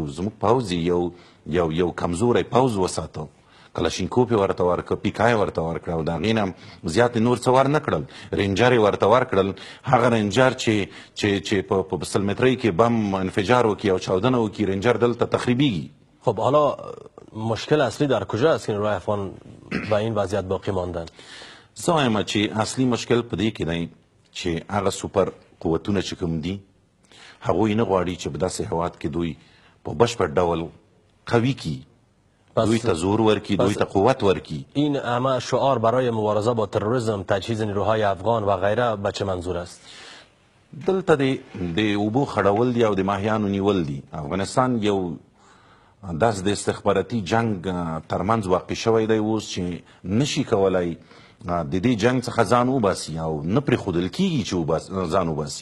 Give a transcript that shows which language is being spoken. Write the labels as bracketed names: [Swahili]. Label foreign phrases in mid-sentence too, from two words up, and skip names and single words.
[Pashto] زموږ پوځ یو کمزوری پوځ وساته. کلاشینکوف یې ورته ورکړه، پیکا یې ورته ورکړه او د هغې نه زیات نور څه ور نه کړل. رینجر یې ورته ورکړل، هغه رینجر چې په 100 مترۍ کې بم انفجار وکړي او چاودنه وکړي، رینجر دلته تخریبیږي. [Persian] خب حالا مشکل اصلی در کجا است که نیروهای افغان به این وضعیت باقی ماندن؟ [Pashto] زه وایم چې اصلي مشکل په دې کې دی چې هغه سوپر قوتونه چې کوم دي هغوی نه غواړي چې په داسې هیواد کې دوی په بشپړ ډول قوي کړي، دوی ته زور ورکړي، دوی ته قوت ورکړي. [Persian] این همه شعار برای مبارزه با تروریسم، تجهیز نیروهای افغان و غیره به چه منظور است؟ [Pashto] دلته د اوبو خړول دي او د ماهیانو نیول دي. افغانستان یو داس د استخباراتي جنگ ترمنځ واقع شوی دی اوس چې نشي کولی د دې جنگ څخه ځان وباسي او نه پرېښودل کېږي چې ځان وباسي.